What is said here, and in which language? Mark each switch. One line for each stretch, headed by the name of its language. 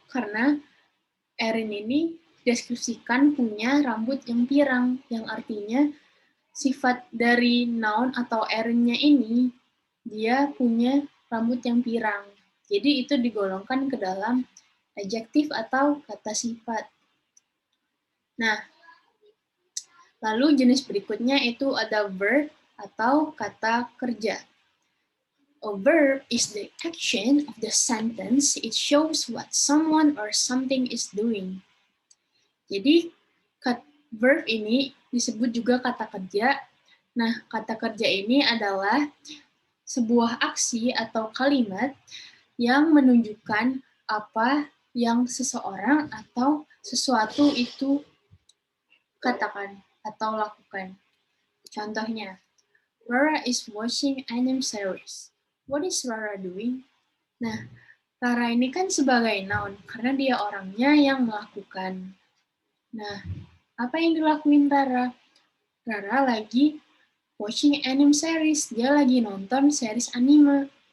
Indonesian: Karena Erin ini deskripsikan punya rambut yang pirang, yang artinya sifat dari noun atau Erin-nya ini, dia punya rambut yang pirang. Jadi itu digolongkan ke dalam adjektif atau kata sifat. Nah, lalu jenis berikutnya itu ada verb atau kata kerja.
English: A verb is the action of the sentence. It shows what someone or something is doing.
Indonesian: Jadi, verb ini disebut juga kata kerja. Nah, kata kerja ini adalah sebuah aksi atau kalimat yang menunjukkan apa yang seseorang atau sesuatu itu katakan atau lakukan. Contohnya,
English: Rara is watching anime series. What is Rara doing?
Indonesian: Nah, Rara ini kan sebagai noun karena dia orangnya yang melakukan. Nah, apa yang dilakuin Rara? Rara lagi
English: watching anime series.
Indonesian: Dia lagi nonton series anime.